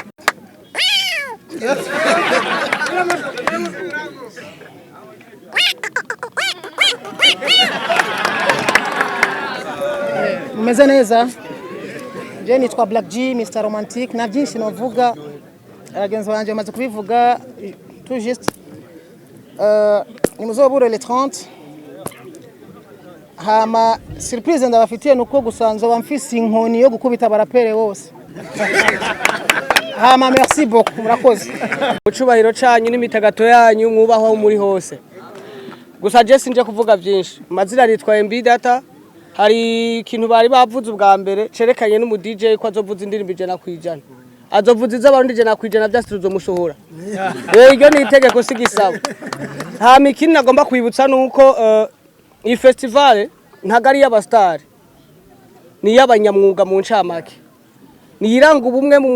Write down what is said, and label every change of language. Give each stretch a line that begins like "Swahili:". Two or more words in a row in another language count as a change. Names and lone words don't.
Rundi: Mumeze neza? Je nitwa Black G Mr Romantic na byinshi novuga abagenzi banje bamaze kubivuga
French: tout juste
Rundi: nimuzobure le 30 hama surprise ndabafitiye nuko gusanzo bamfise inkoni yo gukubita barapere bose hama
French: merci beaucoup
Rundi: murakoze ucubahiro canyu n'imitagato yanyu mwubaho muri hose gusa je sinje kuvuga byinshi mazira ritwa MB Data hari ikintu bari bavuze ubwa mbere cerekanye n'umu DJ ko azovuza indirimbo ijana kwijana azovuza iz'abarundi ijana kwijana byasituzo musohora iryo ni itegeko sigisaba hama ikindi nagomba kwibutsa nuko iyi festival ntagari y'abastari ni y'abanyamwuga mu ncamake niyiranga ubumwe mu